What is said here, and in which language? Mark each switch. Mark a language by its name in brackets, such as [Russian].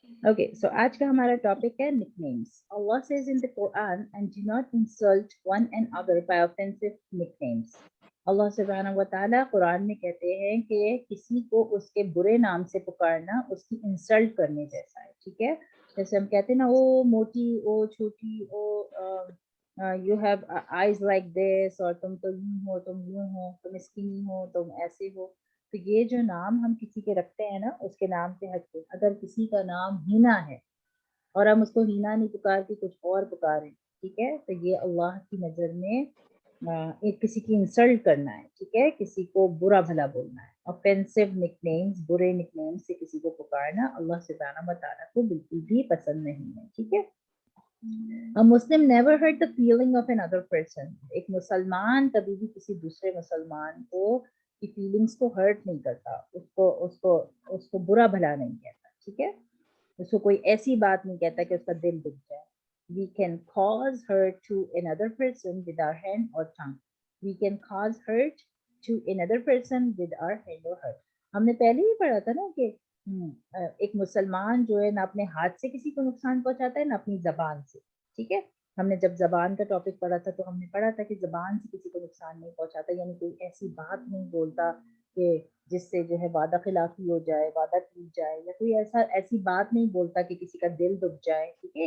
[English] Okay, so [Hindi] आज का हमारा टॉपिक है nicknames. [English] Allah says in the Quran, and do not insult one another by offensive nicknames. [Hindi] Allah सुब्हानहू व तआला कुरान में कहते हैं कि किसी को उसके बुरे नाम से पुकारना उसकी इंसल्ट करने जैसा है, ठीक है. जैसे हम कहते हैं ना, ओ मोटी, ओ छोटी, [English] oh you have eyes like this, [Hindi] और तुम तो यूं हो, तुम यूं हो, तुम स्किनी हो, तुम ऐसे हो. तो ये जो नाम हम किसी के रखते हैं ना, उसके नाम से हटके अगर किसी का नाम हीना है और हम उसको हीना नहीं पुकार के कुछ और पुकारें, ठीक है, तो ये अल्लाह की नज़र में एक किसी की इंसल्ट करना है, ठीक है, किसी को बुरा भला बोलना है. ऑफेंसिव निकनेम्स, बुरे निकनेम्स से किसी को पुकारना अल्लाह सुब्हानहू व तआला को बिल्कुल भी पसंद नहीं है, ठीक है. [English] A Muslim never hurt the feeling of another person. [Hindi] एक मुसलमान कभी भी किसी दूसरे मुसलमान को की फीलिंग्स को हर्ट नहीं करता, उसको उसको उसको बुरा भला नहीं कहता, ठीक है. उसको कोई ऐसी बात नहीं कहता कि उसका दिल दुख जाए. [English] We can cause hurt to another person with our hand or tongue. We can cause hurt to another person with our hand or heart. [Hindi] हमने पहले ही पढ़ा था ना कि एक मुसलमान जो है ना अपने हाथ से किसी को नुकसान पहुंचाता है ना अपनी जबान से, ठीक है. हमने जब जबान का टॉपिक पढ़ा था तो हमने पढ़ा था कि जबान से किसी को नुकसान नहीं पहुंचाता, यानी कोई ऐसी बात नहीं बोलता कि जिससे जो है वादा खिलाफी हो जाए, वादा टूट जाए, या कोई ऐसी बात नहीं बोलता कि किसी का दिल दुख जाए, ठीक है.